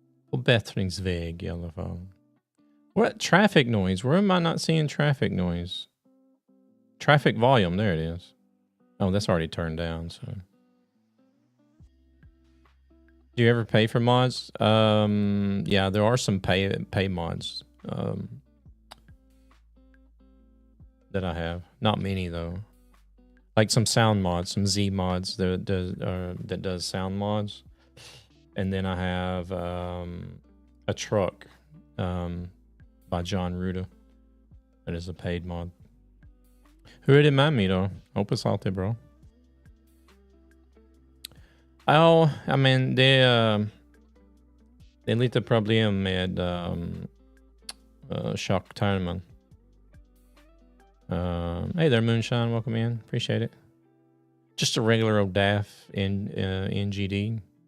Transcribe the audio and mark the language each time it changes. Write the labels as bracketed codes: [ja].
[sv] På bättringsväg i alla fall. [en] What traffic noise? Where am I not seeing traffic noise? Traffic volume, there it is. Oh, that's already turned down, so. Do you ever pay for mods? Yeah, there are some pay mods that I have. Not many though. Like some sound mods, some Z mods that does sound mods. And then I have a truck by John Ruda. That is a paid mod. [sv] Hur är det med mig då? Hoppas allt är bra. Ja, jag men det är lite problem med tjocktarmen. [en] Hey there, Moonshine. Welcome in. Appreciate it. Just a regular old DAF in NGD.